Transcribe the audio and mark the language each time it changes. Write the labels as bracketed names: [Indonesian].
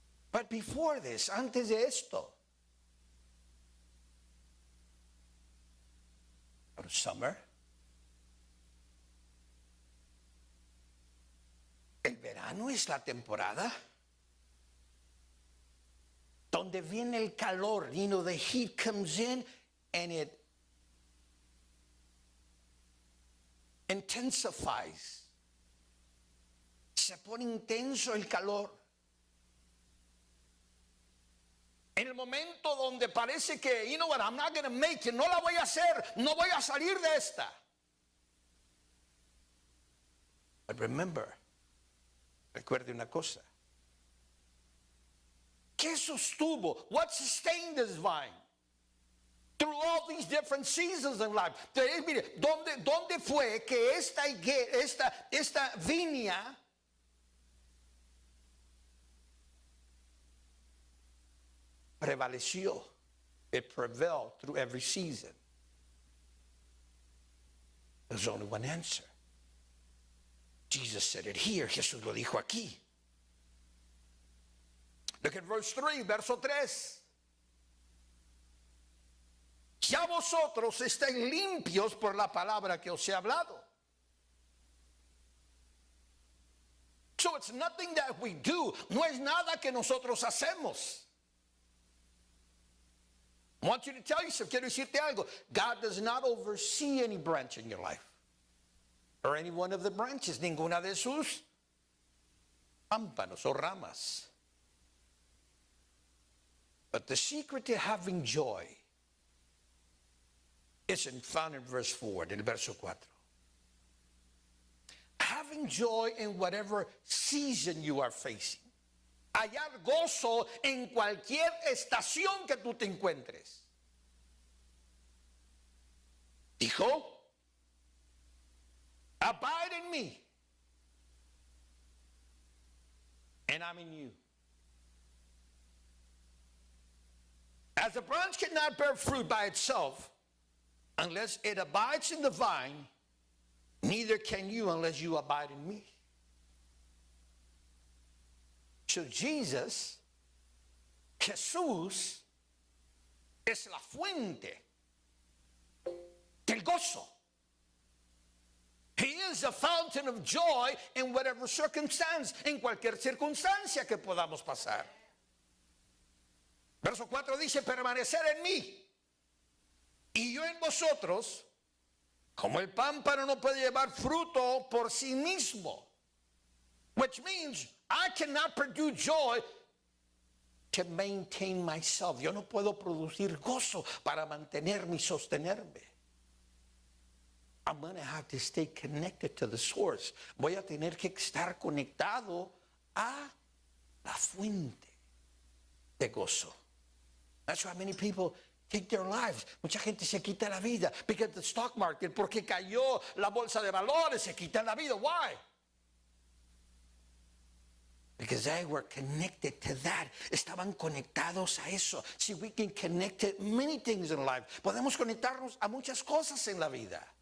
[English] But before this, [Spanish] antes de esto, summer, el verano es la temporada donde viene el calor. [English] You know, the heat comes in and it intensifies. [Spanish] Se pone intenso el calor. En el momento donde parece que, [English] you know what, I'm not going to make it, [Spanish] no la voy a hacer, no voy a salir de esta. [English] But remember, [Spanish] recuerde una cosa. ¿Qué sostuvo? [English] What sustained this vine? Through all these different seasons in life. [Spanish] Entonces, mire, ¿dónde fue que esta viña prevaleció? [English] It prevailed through every season. There's only one answer. Jesus said it here. [Spanish] Jesús lo dijo aquí. [English] Look at verse 3, [Spanish] verso 3. Ya vosotros estáis limpios por la palabra que os he hablado. [English] So it's nothing that we do. [Spanish] No es nada que nosotros hacemos. [English] I want you to tell yourself, [Spanish] quiero decirte algo. [English] God does not oversee any branch in your life. Or any one of the branches. [Spanish] Ninguna de sus pámpanos o ramas. [English] But the secret to having joy is found in verse 4, [Spanish] del verso 4. [English] Having joy in whatever season you are facing. [Spanish] Hallar gozo en cualquier estación que tú te encuentres. [English] Dijo, abide in me, and I'm in you. As a branch cannot bear fruit by itself unless it abides in the vine, neither can you unless you abide in me. So Jesus, [Spanish] Jesús, es la fuente del gozo. [English] He is a fountain of joy in whatever circumstance, [Spanish] en cualquier circunstancia que podamos pasar. Verso 4 dice, permanecer en mí y yo en vosotros, como el pámpano no puede llevar fruto por sí mismo. [English] Which means I cannot produce joy to maintain myself. [Spanish] Yo no puedo producir gozo para mantenerme y sostenerme. [English] I'm going to have to stay connected to the source. [Spanish] Voy a tener que estar conectado a la fuente de gozo. [English] That's why many people take their lives. [Spanish] Mucha gente se quita la vida [English] because the stock market, [Spanish] porque cayó la bolsa de valores, se quitan la vida. [English] Why? Because they were connected to that. [Spanish] Estaban conectados a eso. [English] See, we can connect to many things in life. [Spanish] Podemos conectarnos a muchas cosas en la vida.